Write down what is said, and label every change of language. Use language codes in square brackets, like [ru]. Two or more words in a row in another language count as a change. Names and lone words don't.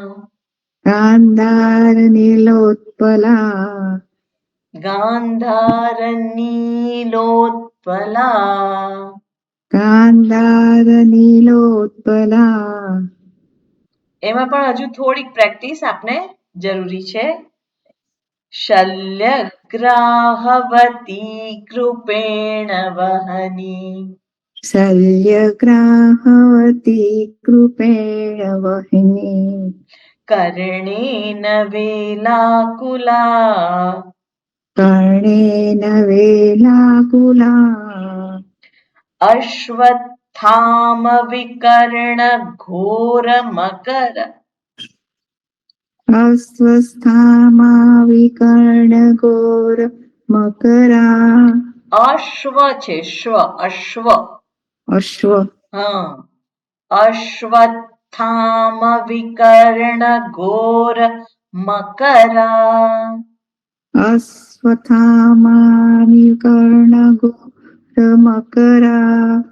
[sa] ગાંધાર નીલોત્પલા. ગાંધાર નીલોત્પલા. ગાંધાર નીલોત્પલા. [gu] એમાં પણ હજુ થોડીક પ્રેક્ટિસ આપને જરૂરી છે. [sa] शल्यग्राहवती कृपेण वहनी शल्यग्राहवती कृपेण वहिनी कर्णेन वेलाकुला कर्णेन वेलाकुला अश्वत्थाम विकर्ण घोर मकर अस्वस्थामाविकर्णघोर मकरा अश्व છે શ્વ અશ્વ अश्व હા अश्वत्थाम विकर्ण घोर मकरा अश्वत्थामाविकर्णघोर मकरा